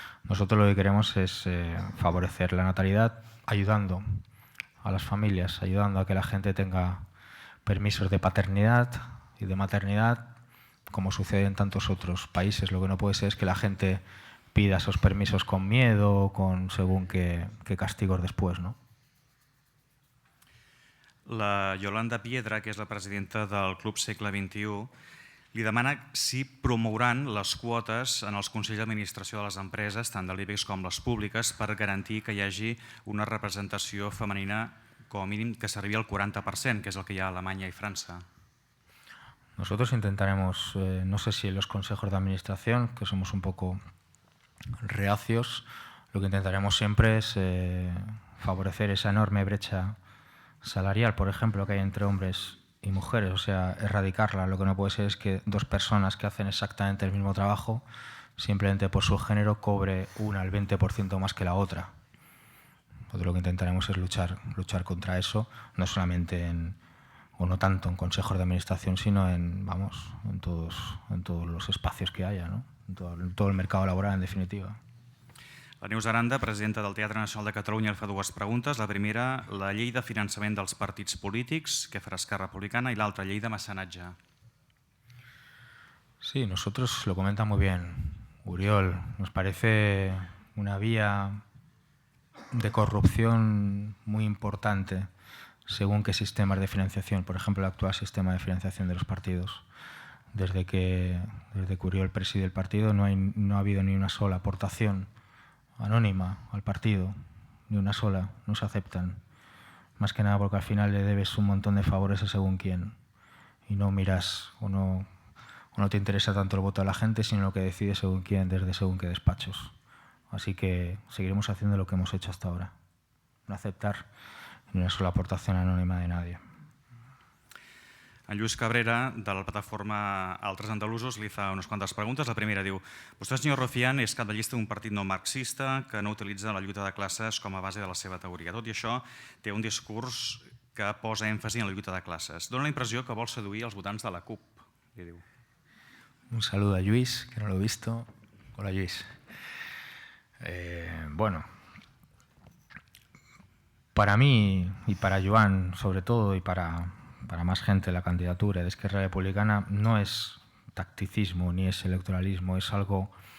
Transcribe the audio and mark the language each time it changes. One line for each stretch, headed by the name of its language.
Spanish: Nosotros lo que queremos es favorecer la natalidad ayudando a las familias, ayudando a que la gente tenga permisos de paternidad y de maternidad, como sucede en tantos otros países. Lo que no puede ser es que la gente pida esos permisos con miedo, con según qué castigos después, ¿no?
Catalan: La Yolanda Piedra, que és la presidenta del Club Segle XXI, li demana si promouran les quotes en els consells d'administració de les empreses, tant de l'IBEX com les públiques, per garantir que hi hagi una representació femenina com a mínim que s'arribi al 40%, que és el que hi ha a Alemanya i França.
Spanish: Nosotros intentaremos, no sé si en los consejos de administración, que somos un poco reacios, lo que intentaremos siempre es favorecer esa enorme brecha salarial, por ejemplo, que hay entre hombres y mujeres, o sea, erradicarla. Lo que no puede ser es que dos personas que hacen exactamente el mismo trabajo, simplemente por su género, cobre una el 20% más que la otra. Nosotros lo que intentaremos es luchar contra eso, no solamente o no tanto en consejos de administración, sino en todos los espacios que haya, ¿no? En todo el mercado laboral, en definitiva.
Catalan: La Neus Aranda, presidenta del Teatre Nacional de Catalunya, fa dues preguntes. La primera, la llei de finançament dels partits polítics, que farà Esquerra Republicana, i l'altra, llei de mecenatge.
Spanish: Sí, nosotros lo comenta muy bien Uriol. Nos parece una vía de corrupción muy importante según qué sistemas de financiación. Por ejemplo, el actual sistema de financiación de los partidos. Desde que Uriol preside el partido no ha habido ni una sola aportación anónima al partido, ni una sola, no se aceptan. Más que nada porque al final le debes un montón de favores a según quién y no miras o no te interesa tanto el voto de la gente, sino lo que decide según quién desde según qué despachos. Así que seguiremos haciendo lo que hemos hecho hasta ahora, no aceptar ni una sola aportación anònima de nadie.
Catalan: En Lluís Cabrera, de la plataforma Altres Andalusos, li fa unes quantes preguntes. La primera diu: vostè, senyor Rufián, és cap de llista d'un partit no marxista que no utilitza la lluita de classes com a base de la seva teoria. Tot i això, té un discurs que posa èmfasi en la lluita de classes. Dóna la impressió que vol seduir els votants de la CUP, li diu.
Spanish: Un saludo a Lluís, que no lo he visto. Hola, Lluís. Bueno, para mí y para Joan, sobre todo, y para más gente, la candidatura de Esquerra Republicana no es tacticismo ni es electoralismo, es algo